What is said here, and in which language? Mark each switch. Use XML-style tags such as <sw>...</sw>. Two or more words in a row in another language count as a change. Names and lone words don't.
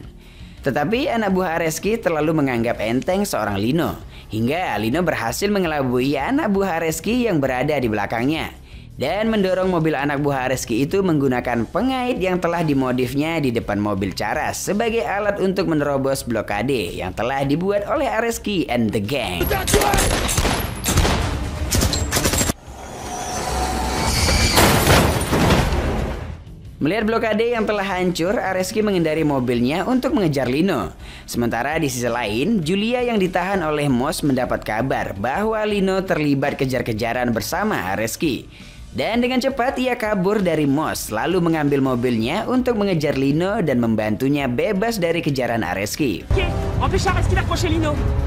<id>Tetapi anak buah Areski terlalu menganggap enteng seorang Lino, hingga Lino berhasil mengelabui anak buah Areski yang berada di belakangnya dan mendorong mobil anak buah Areski itu menggunakan pengait yang telah dimodifnya di depan mobil Charas sebagai alat untuk menerobos blokade yang telah dibuat oleh Areski</id> <en>and the gang.</en> <id>Melihat blokade yang telah hancur, Areski mengendari mobilnya untuk mengejar Lino. Sementara di sisi lain, Julia yang ditahan oleh Moss mendapat kabar bahwa Lino terlibat kejar-kejaran bersama Areski. Dan dengan cepat ia kabur dari Moss lalu mengambil mobilnya untuk mengejar Lino dan membantunya bebas dari kejaran Areski.</id> <fr>Ok, empêche Areski d'approcher Lino.</fr>